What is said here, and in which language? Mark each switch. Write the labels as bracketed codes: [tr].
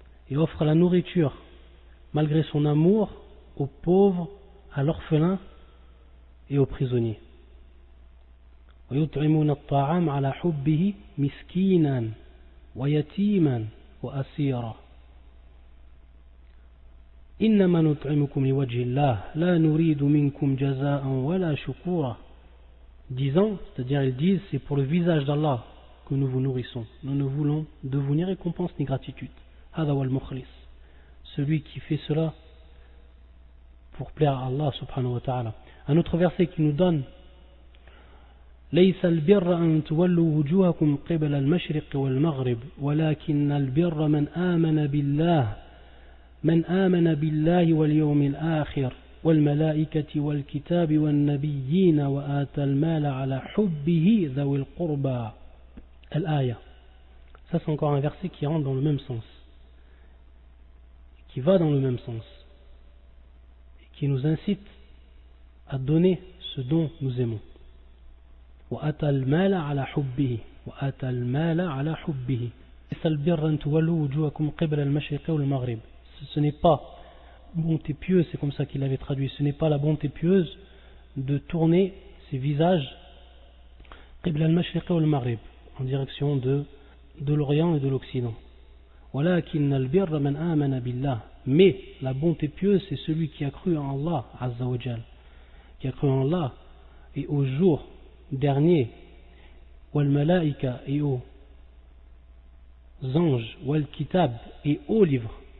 [fr] Il offre la nourriture malgré son amour aux pauvres, à l'orphelin et aux prisonniers. [ar] ويطعمون الطعام على حبه مسكينا ويتيما وأسيرا إنما نطعمكم لوجه الله لا نريد منكم جزاء ولا شكورا. [fr] Disant, c'est-à-dire ils disent, c'est pour le visage d'Allah que nous vous nourrissons. Nous ne voulons de vous ni récompense ni gratitude. [ar] هذا هو المخلص, [fr] celui qui fait cela pour plaire à Allah subhanahu wa ta'ala. Un autre verset qui nous donne [ar] ليس البر أن تولوا وجوهكم قبل المشرق والمغرب ولكن البر من آمن بالله واليوم الآخر والملائكة والكتاب والنبيين وآتى المال على حبه ذوي القربى. الآية. [fr] Ça c'est encore un verset qui rentre dans le même sens, qui va dans le même sens, et qui nous incite à donner ce dont nous aimons. [ar] وأتى المال على حبه وأتى المال على حبه ليس البر أن تولوا وجوهكم قبل المشرق والمغرب. [fr] Ce n'est pas bonté pieuse, c'est comme ça qu'il avait traduit, ce n'est pas la bonté pieuse de tourner ses visages [ar] قبل المشرق والمغرب, [fr] en direction de l'Orient et de l'Occident. [ar] ولكن البر من آمن بالله, [fr] mais la bonté pieuse c'est celui qui a cru en Allah Azza wa Jal, qui a cru en Allah et au jour dernier, wal malaïka et aux anges, wal kitab et aux livres.